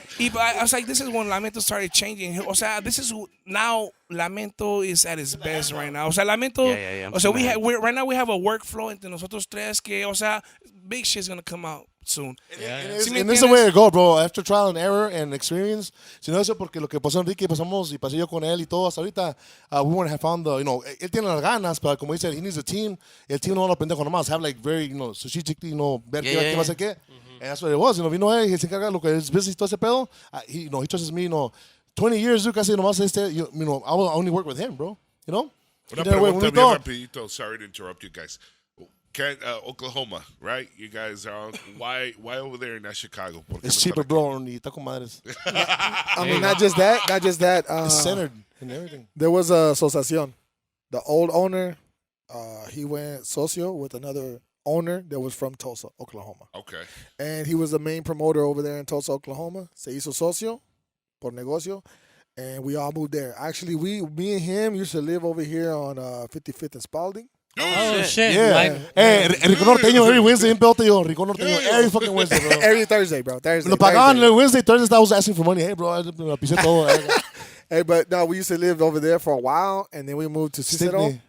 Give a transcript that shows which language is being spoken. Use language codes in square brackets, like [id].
[en] I was like, this is when Lamento started changing. O sea, this is now Lamento is at its best right now. O sea, Lamento, Yeah. o sea, right now we have a workflow [es] entre nosotros tres que, o sea, [en] big shit's gonna come out soon. And this is the way to go, bro. After trial and error and experience. [es] Si no eso porque lo que pasó Enrique, pasamos y pasé yo con él y todo hasta ahorita, [en] we wouldn't have found the, [es] you know, él tiene las ganas, pero como dice, [en] he needs a team. [es] El team no lo pendejo nomás. [en] Have like very, you know, strategically, [es] you know, ver qué va a hacer qué. [en] And that's what it was. You know, [es] vino él y se encarga lo que es business y todo ese pedo. [en] He, you know, he trusts me, you know, 20 years, dude, [es] casi nomás [en] you know, I will only work with him, bro. You know? [es] Una pregunta bien rapidito. [en] Sorry to interrupt you guys. Oklahoma, right? You guys are why over there in that Chicago? It's cheaper, bro. [es] Ni taco madres. [en] I mean, not just that. It's centered and everything. There was a asociación. The old owner, he went socio with another owner that was from Tulsa, Oklahoma. Okay. And he was the main promoter over there in Tulsa, Oklahoma. [es] Se hizo socio por negocio. [en] And we all moved there. Actually, me and him used to live over here on 55th and Spalding. Oh, shit. Yeah. Like, Hey, Rico Norteño every Wednesday in Pelta, yo. Rico Norteño every fucking Wednesday, bro. Every Thursday, bro. Thursday. [es] Lo pagaban [en] Wednesday, Thursday, I was asking for money. Hey, bro, I pisé todo. Hey, but no, we used to live over there for a while, and then we moved to Cicero.